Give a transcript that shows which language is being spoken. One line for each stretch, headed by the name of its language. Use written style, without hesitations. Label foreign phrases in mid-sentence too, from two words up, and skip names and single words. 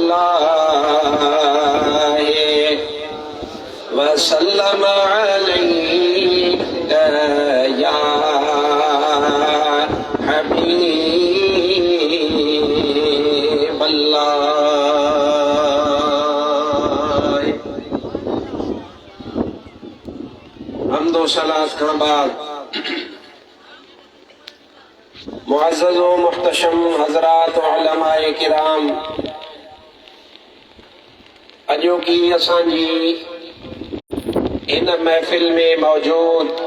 Arabic: الله وسلم عليك يا حبيب الله
Sindhi: حمد و सलात खां बाद मुअज़्ज़ज़ व मुहतशम हज़रात व उलमाए किराम, अॼोकी असांजी इन महफ़िल में मौजूद